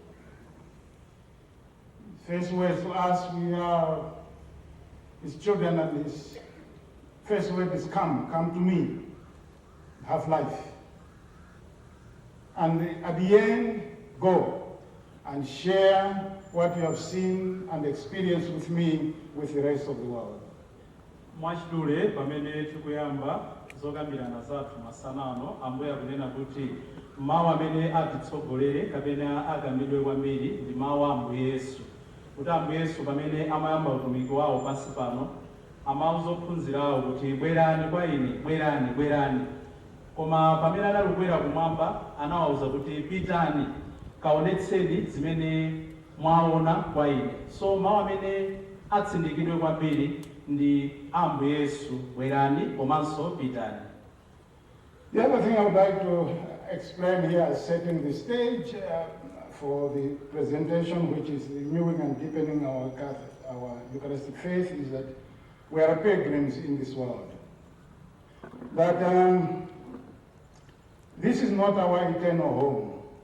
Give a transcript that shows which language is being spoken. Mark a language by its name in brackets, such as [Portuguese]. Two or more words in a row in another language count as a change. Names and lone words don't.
[English] First word to us, we are his children, and his first word is come to me, have life. And at the end, go and share what you have seen and experienced with me with the rest of the world. [Nyanja] Mwachidule pamene tikuyamba zokambirana zathu masanano ambuye akunena kuti mawu amene atitsogolere kapena akambidwe kwambiri ndi mawu a Ambuye Yesu. Kuti Ambuye Yesu pamene amayamba utumiki wawo pansi pano amauza ophunzirawo kuti bwerani kwa ine, bwerani. Koma pamene analukwera kumwamba anawawuza kuti pitani kaonetseni zimene mwaona kwa ine. So mawu amene atsindikidwe kwambiri ndi Ambuye Yesu, bwerani komanso pitani. [English] The other thing I would like to explain here as setting the stage for the presentation, which is renewing and deepening our Eucharistic faith, is that we are pilgrims in this world. That this is not our eternal home.